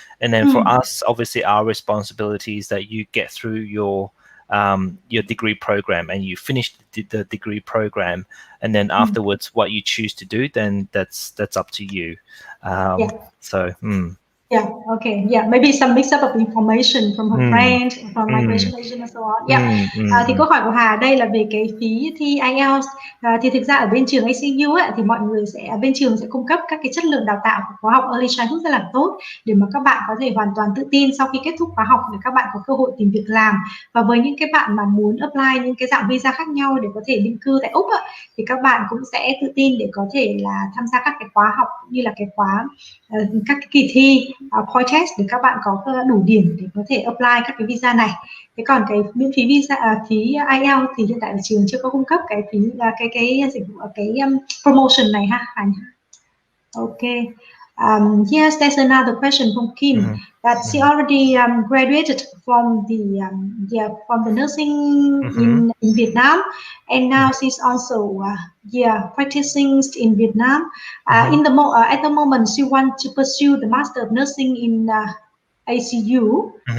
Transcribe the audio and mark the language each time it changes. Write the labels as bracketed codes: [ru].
[en] And then for us, obviously, our responsibility is that you get through your degree program and you finish the degree program, and then afterwards what you choose to do, then that's up to you. So Yeah, okay, yeah, maybe some mix up of information from her friend, from migration agent and so on. Yeah. [vi] Thì câu hỏi của Hà đây là về cái phí thi IELTS. Thì thực ra ở bên trường ICU ấy, thì mọi người sẽ bên trường sẽ cung cấp các cái chất lượng đào tạo của khóa học Early Childhood rất là tốt để mà các bạn có thể hoàn toàn tự tin sau khi kết thúc khóa học để các bạn có cơ hội tìm việc làm. Và với những cái bạn mà muốn apply những cái dạng visa khác nhau để có thể định cư tại Úc ấy, thì các bạn cũng sẽ tự tin để có thể là tham gia các cái khóa học như là cái khóa các cái kỳ thi point test để các bạn có đủ điểm để có thể apply các cái visa này. Thế còn cái miễn phí visa phí IELTS thì hiện tại là trường chưa có cung cấp cái phí cái dịch vụ cái promotion này ha. Okay. [en] Yes, there's another question from Kim that she already graduated from the nursing in Vietnam, and now she's also practicing in Vietnam. At the moment, she wants to pursue the Master of Nursing in ICU.